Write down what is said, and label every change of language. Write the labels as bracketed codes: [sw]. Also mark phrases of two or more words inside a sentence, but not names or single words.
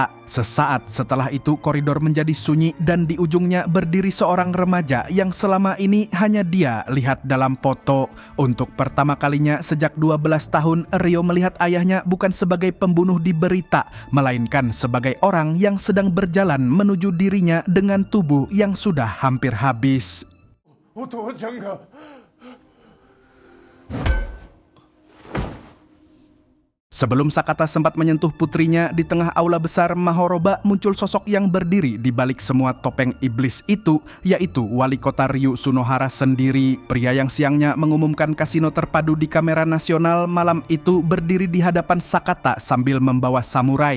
[id] Sesaat setelah itu koridor menjadi sunyi dan di ujungnya berdiri seorang remaja yang selama ini hanya dia lihat dalam foto. Untuk pertama kalinya sejak 12 tahun, Ryo melihat ayahnya bukan sebagai pembunuh di berita, melainkan sebagai orang yang sedang berjalan menuju dirinya dengan tubuh yang sudah hampir habis. [ja] お父ちゃんが [id] Sebelum Sakata sempat menyentuh putrinya, di tengah aula besar Mahoroba muncul sosok yang berdiri di balik semua topeng iblis itu, yaitu wali kota Ryu Sunohara sendiri. Pria yang siangnya mengumumkan kasino terpadu di kamera nasional malam itu berdiri di hadapan Sakata sambil membawa samurai.